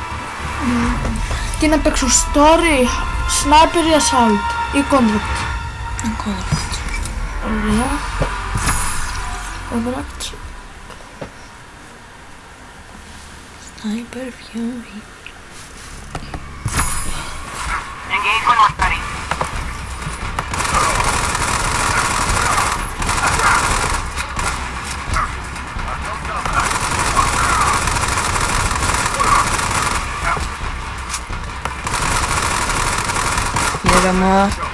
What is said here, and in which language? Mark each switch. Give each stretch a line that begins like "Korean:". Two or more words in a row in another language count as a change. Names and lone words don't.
Greek: Τι να παίξω, story, sniper ή assault ή contract? Ωραία.
English: Overactive. Sniper Fury. Engage when we're ready.
Greek: Ήρεμα.